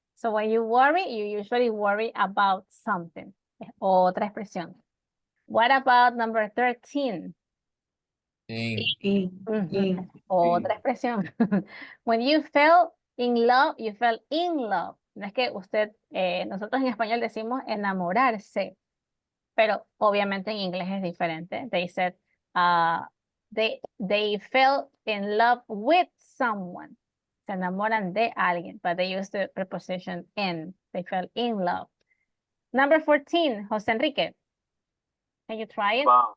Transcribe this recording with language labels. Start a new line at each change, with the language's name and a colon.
English: So when you worry, you usually worry about something.
Spanish: Es otra expresión.
English: What about number 13?
Spanish: Ujú, otra expresión.
English: When you fell in love, you fell in love.
Spanish: No es que usted, nosotros en español decimos enamorarse, pero obviamente en inglés es diferente.
English: They said, they fell in love with someone.
Spanish: Se enamoran de alguien,
English: but they use the preposition in. They fell in love. Number 14, Jose Enrique. Can you try it?